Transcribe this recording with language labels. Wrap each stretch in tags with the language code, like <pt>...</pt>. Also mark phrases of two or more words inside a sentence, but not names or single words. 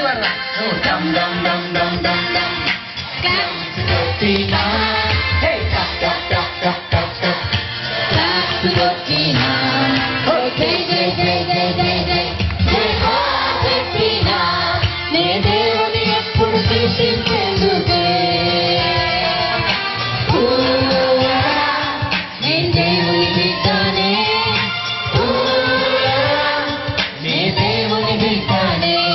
<te>dum dum dum dum dum dum. Claps కొట్టినా, hey tap tap tap tap tap tap. Claps కొట్టినా, oh jay jay jay jay jay jay.</te> <hi>जय हो</hi> <te>చెప్పినా, నే దేవుని ఎప్పుడు కీర్తించేందుకే. నేను దేవుని బిడ్డనే, నే దేవుని బిడ్డనే.</te>